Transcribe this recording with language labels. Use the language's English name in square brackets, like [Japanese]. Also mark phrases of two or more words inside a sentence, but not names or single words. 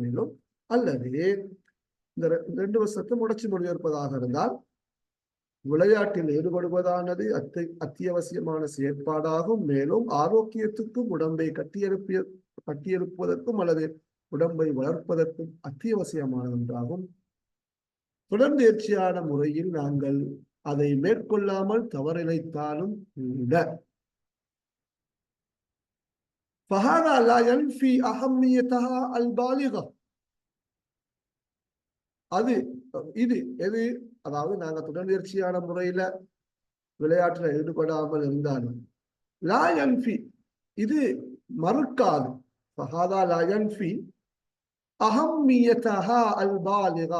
[Tamil] மேலும் அல்லது இந்த 2 வருஷத்தை முடச்சி மொழிபெயர்ப்பதாக இருந்தால், விளையாட்டில் ஈடுபடுவதானது அத்தியாவசியமான செயற்பாடாகும். மேலும் ஆரோக்கியத்துக்கும் உடம்பை கட்டியெழுப்புவதற்கும் அல்லது உடம்பை வளர்ப்பதற்கும் அத்தியாவசியமான ஒன்றாகும். தொடர்ந்தேர்ச்சியான முறையில் நாங்கள் அதை மேற்கொள்ளாமல் தவறிழைத்தாலும் கூட [Arabic] فهذا لا ينفي أهميتها البالغة. [Tamil] அது இது எது, அதாவது நாங்க தொடர்ந்தேர்ச்சியான முறையில விளையாட்டுல ஈடுபடாமல் இருந்தாலும் [Arabic] لا ينفي, [Tamil] இது மறுக்காது. [Arabic] فهذا لا ينفي أهميتها البالغة.